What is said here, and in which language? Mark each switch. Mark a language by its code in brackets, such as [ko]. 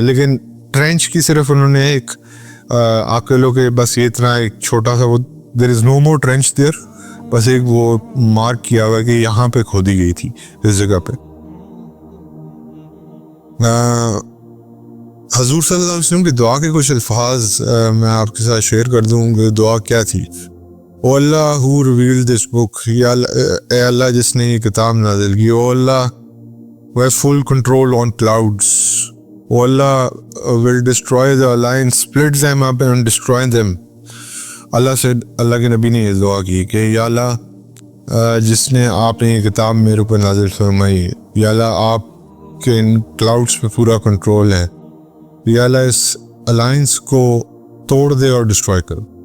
[ur] لیکن ٹرینچ کی صرف انہوں نے ایک آپ کے لوگ بس یہ اتنا ایک چھوٹا سا وہ [en] there is no more trench there, [ur] بس ایک وہ مارک کیا ہوا ہے کہ یہاں پہ کھودی گئی تھی اس جگہ پہ. حضور صلی اللہ علیہ وسلم کی دعا کے کچھ الفاظ میں آپ کے ساتھ شیئر کر دوں کہ دعا کیا تھی. او اللہ [en] who revealed this book, [ur] یا اے اللہ جس نے یہ کتاب نازل کی. [en] O اللہ who has full control on clouds. O اللہ will destroy the alliance, split them up and destroy them. [ur] اللہ سے اللہ کے نبی نے یہ دعا کی کہ یا اللہ جس نے آپ نے یہ کتاب میرے اوپر نازل فرمائی, یا اللہ آپ کے ان کلاؤڈس پہ پورا کنٹرول ہے, یا اللہ اس الائنس کو توڑ دے اور ڈسٹروائے کرو.